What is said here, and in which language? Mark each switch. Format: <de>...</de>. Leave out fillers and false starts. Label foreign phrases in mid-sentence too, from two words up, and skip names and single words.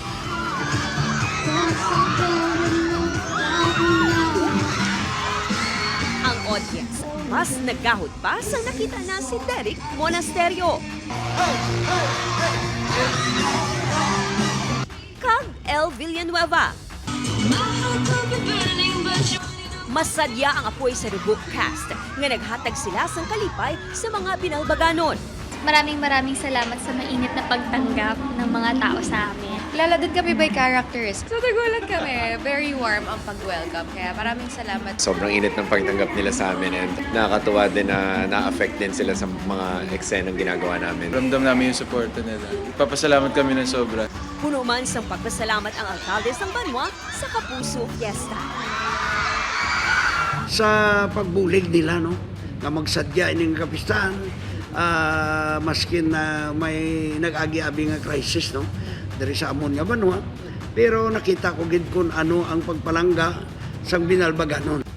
<hil>Ang audience mas nagahod pa sa nakita na si Derek Monasterio. Kag El Villanueva. Masadya ang apoy sa Dugo Cast nga naghatag sila sang kalipay sa mga Binalbaganon.</hil> <tl>Maraming salamat sa mainit na pagtanggap ng mga tao sa amin. Lalo din kami</tl> <en>by characters.</en> <tl>So nagulat kami.</tl> <en>Very warm</en> <tl>ang pag-welcome. Kaya maraming salamat. Sobrang init ng pagtanggap nila sa amin and nakakatuwa din na na-affect din sila sa mga eksenang ginagawa namin. Ramdam namin yung suporta nila. Papasalamat kami ng sobra.</tl> <hil>Puno man sang pagpasalamat ang alkalde ng Banwa sa Kapuso Fiesta. Sa pagbulig nila, no, na magsadya ining kapistahan, maskin na may nag-agi-abi nga crisis, no, dari sa amon nga Banwa, pero nakita ko gid kung ano ang pagpalangga sang Binalbaganon.</hil>